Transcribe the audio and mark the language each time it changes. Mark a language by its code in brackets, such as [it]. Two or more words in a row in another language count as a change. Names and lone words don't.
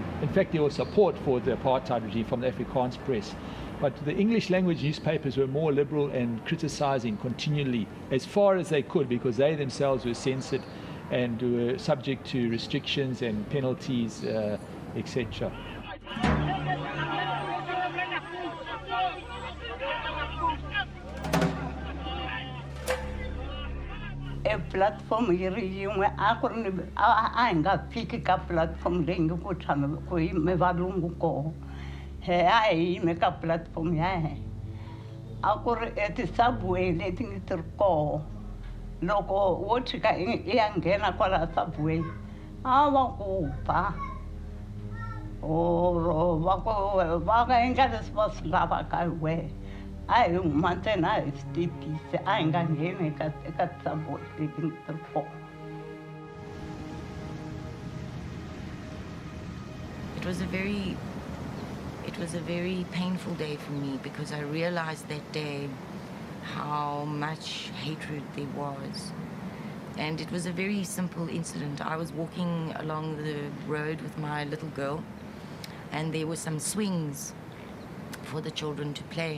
[en] In fact, there was support for the apartheid regime from the Afrikaans press. But the English language newspapers were more liberal and criticizing continually as far as they could, because they themselves were censored and were subject to restrictions and penalties, etc. [ts] E platform yiri yin'we a hi nga fiki ka platform leyi nge ku tshame ku yime valungu koho. He a hi yime ka platform ya he. A ku ri ti-subway leti nge ti ri koho. Loko wo tshika i ya nghena kwala subway, a va ku ba. Or va ka endla leswi va swi lavaka hi wehe. A hi huma ntsena hi switepisi, a hi nga ngheni eka ti-subway leti nge ti ri koho. [en] It was a very painful day for me, because I realized that day how much hatred there was. And it was a very simple incident. I was walking along the road with my little girl, and there were some swings for the children to play.